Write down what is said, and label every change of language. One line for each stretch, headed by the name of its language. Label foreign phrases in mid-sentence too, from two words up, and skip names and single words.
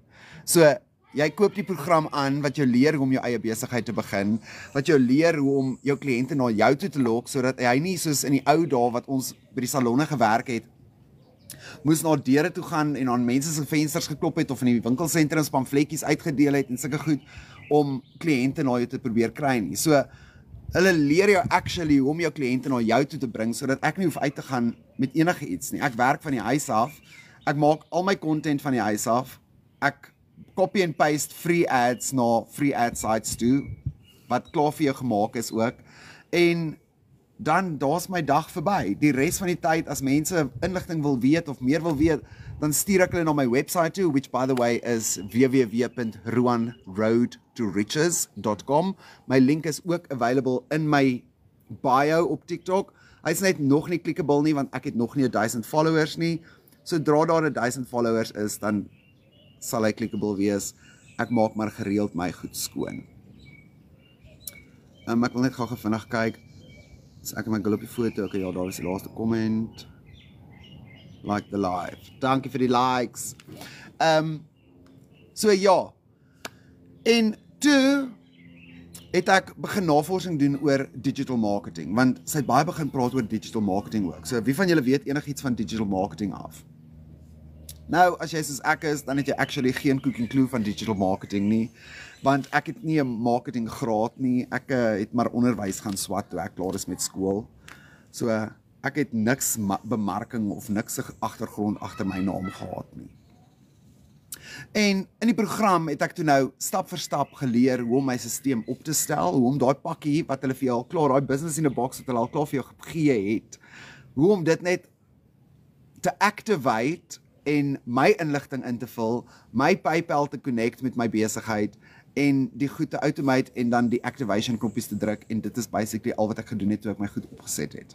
Afrikaans: So jy koop die program aan wat jou leer hoe om jou eie besigheid te begin, wat jou leer hoe om jou kliënte na jou toe te lok sodat hy nie soos in die ou dae wat ons by die salonne gewerk het, moes na deure toe gaan en aan mense se vensters geklop het of in die winkelsentrums pamfletjies uitgedeel het en sulke goed om kliënte na jou te probeer kry nie. So hulle leer jou actually hoe om jou kliënte na jou toe te bring sodat ek nie hoef uit te gaan met enige iets nie. Ek werk van die huis af. Ek maak al my content van die huis af. Ek
English: copy and paste free ads
Afrikaans: na
English: free ad sites
Afrikaans: toe wat klaar vir jou gemaak is ook. En dan daar's my dag verby. Die res van die tyd as mense inligting wil weet of meer wil weet, dan stuur ek hulle na my website toe,
English: which by the way is www.ruanroadtoriches.com.
Afrikaans: My link is ook available in my bio op TikTok. Hy's net nog nie clickable nie, want ek het nog nie 1000 followers nie. Sodra daar 1000 followers is, dan sal hy clickable wees. Ek maak maar gereeld my goed skoon. Ek wil net gou vinnig kyk. So ek en my girl op die foto, okay, ja, daar was die laaste comment.
English: Like the live.
Afrikaans: Dankie vir die likes. So ja. En toe het ek begin navorsing doen oor
English: digital marketing,
Afrikaans: want sy het baie begin praat oor
English: digital marketing
Afrikaans: ook. So wie van julle weet enigiets van
English: digital marketing
Afrikaans: af? Nou, as jy soos ek is, dan het jy actually geen koek en klou van
English: digital marketing
Afrikaans: nie, want ek het nie 'n marketing graad nie, ek het maar onderwys gaan swat toe ek klaar is met skool. So ek het niks bemarking of niks agtergrond agter my naam gehad nie. En in die program het ek toe nou stap vir stap geleer hoe om my stelsel op te stel, hoe om daai pakkie wat hulle vir jou al klaar, daai
English: business in a box
Afrikaans: wat hulle al klaar vir jou gegee het, hoe om dit net te activate en my inligting in te vul, my PayPal te connect met my besigheid en die goed te automate en dan die activation knoppies te druk en dit is basically al wat ek gedoen het toe ek my goed opgeset het.